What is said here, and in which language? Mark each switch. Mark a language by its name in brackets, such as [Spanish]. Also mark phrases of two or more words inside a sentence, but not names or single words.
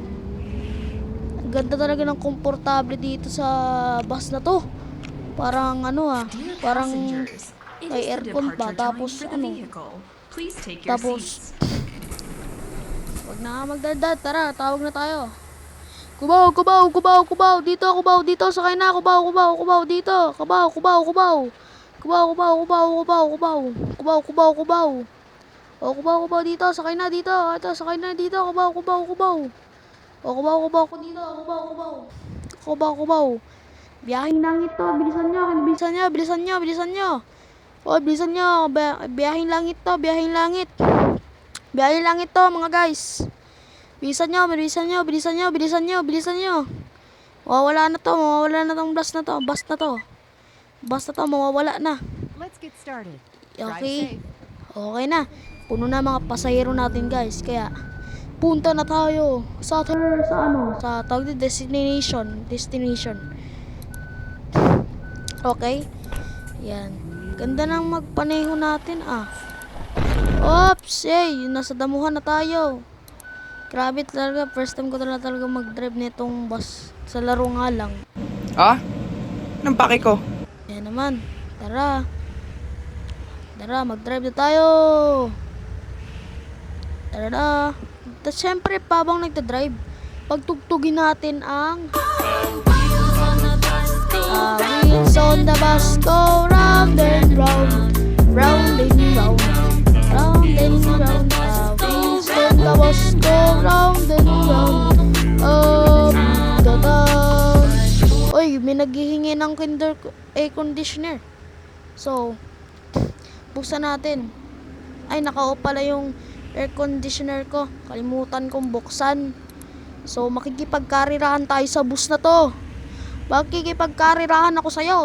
[Filipino] Ganda talaga ng komportable dito sa bus na to. Parang parang may aircon pa. Tapos wag na magdaldal. Tara, tawag na tayo. Kubaw, kubaw, kubaw, kubaw. Dito, kubaw, dito. Sakay na, kubaw, kubaw, kubaw, dito. Kubaw, kubaw, kubaw. Kubaw, kubaw, kubaw, kubaw, kubaw. Kubaw, kubaw, kubaw. O, kubaw, kubaw, dito. Sakay na, dito. Ito, sakay na, dito. Kubaw, kubaw, kubaw. O, kubaw, kubaw ko dito. Kubaw, kubaw. Kubaw, kubaw. Biyahing langit to. Bilisan nyo. Bilisan nyo, bilisan nyo, bilisan nyo. O, bilisan nyo. Biyahing langit to. Biyahing langit. Biyahing langit to, mga guys. Bilisan nyo, bilisan nyo, bilisan nyo, bilisan nyo, bilisan nyo. Mawawala na to. Mawawala na tong bus na to. Bus na to. Bus na to. Mawawala na. [English] Let's get started. [Filipino] Okay. Okay na. Puno na mga pasahero natin, guys. Kaya punta na tayo sa tawag destination. Okay? Yan. Ganda ng magpaneho natin, Oops! Nasa damuhan na tayo. Grabe talaga. [English] First time [Filipino] ko talaga mag-drive nitong bus. Sa laro nga lang. Anong pake ko? Yan naman. Tara. Tara, mag-drive na tayo. Tara na. Tapos syempre, habang nagda-drive, pagtugtugin natin ang [English] wheels on the bus go round and round, round and round, round and round. Wheels on the bus go round and round, up the down. [Filipino] Oy, may naghihingi ng [English] air conditioner. [Filipino] So, buksan natin. Ay, naka-off pala yung [English] air conditioner [Filipino] ko. Kalimutan kong buksan. So, makikipagkarirahan tayo sa bus na to. Makikipagkarirahan ako sa'yo.